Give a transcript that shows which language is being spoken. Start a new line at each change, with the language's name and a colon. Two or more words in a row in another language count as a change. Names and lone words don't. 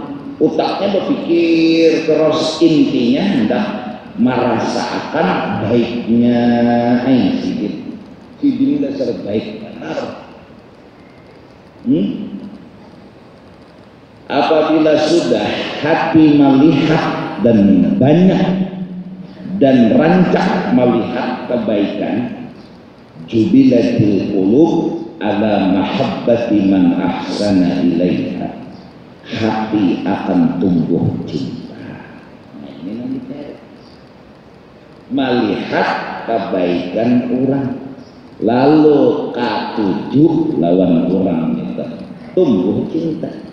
Banjar: Otaknya berpikir terus, intinya hendak merasakan baiknya si Dini dasar baik benar.
Indonesian: Apabila sudah hati melihat dan banyak dan rancak melihat kebaikan,
Arabic: jubilatil qulub ala mahabbati man ahsana ilaiha,
Indonesian: hati akan tumbuh cinta.
Banjar: Nah, ini nanti melihat kebaikan orang, lalu katuju lawan orang itu tumbuh cinta.